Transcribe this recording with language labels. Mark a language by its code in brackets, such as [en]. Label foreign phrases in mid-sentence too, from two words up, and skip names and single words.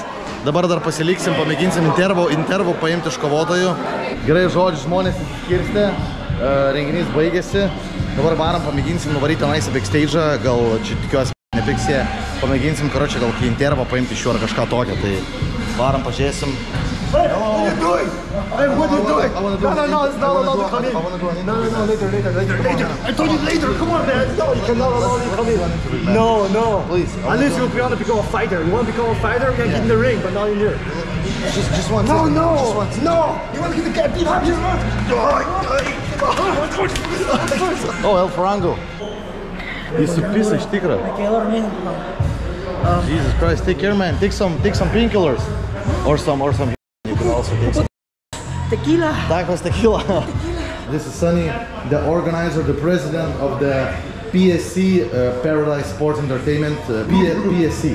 [lt] Dabar dar pasiliksim, pamėginsim intervų paimti iš kovotojų. Gerai, žodžiu, žmonės įskirstė. Renginys baigėsi. Dabar varam, pamėginsim nuvaryti tenais į backstage'ą. Gal čia tikiuosi nepiksė. Pamėginsim, karočią, gal intervą paimti iš jų ar kažką tokio. Tai varam, pažiūrėsim. [en] Hey, what are you doing? Hey, what are you doing? No, it's not allowed to come in. No, later. I told you later. Come on, man. No, you cannot allow you to come in. No. Please. Unless you want to become a fighter. You want to become a fighter, you can get in the ring, but not in here. Just one No. second. Just one second. No. You want to get the guy beat up? Oh, El Farango. [lt] Jis supisa iš tikro. [en] Jesus Christ, take care, man. Take some painkillers. Or some. You can also take some. Tequila. Tacos tequila. This is Sunny, the organizer, the president of the PSC, Paradise Sports Entertainment, PSC.